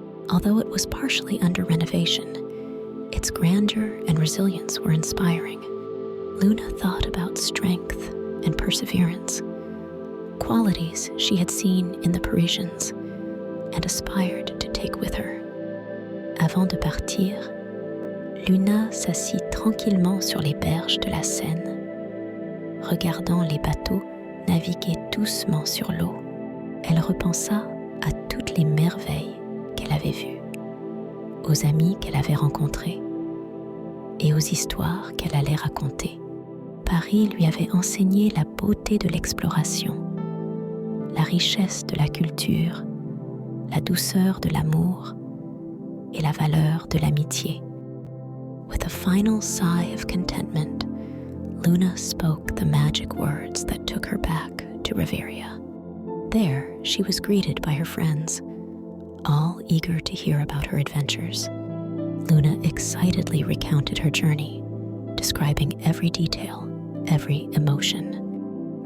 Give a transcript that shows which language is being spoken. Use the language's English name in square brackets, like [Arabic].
[English] Although it was partially under renovation, its grandeur and resilience were inspiring. Luna thought about strength and perseverance, qualities she had seen in the Parisians and aspired to take with her. [French] Avant de partir, Luna s'assit tranquillement sur les berges de la Seine, regardant les bateaux naviguer doucement sur l'eau. Elle repensa à toutes les merveilles qu'elle avait vues, aux amis qu'elle avait rencontrés et aux histoires qu'elle allait raconter. Paris lui avait enseigné la beauté de l'exploration, la richesse de la culture, la douceur de l'amour et la valeur de l'amitié. [English] With a final sigh of contentment, Luna spoke the magic words that took her back to Reveria. There, she was greeted by her friends, all eager to hear about her adventures. Luna excitedly recounted her journey, describing every detail, every emotion.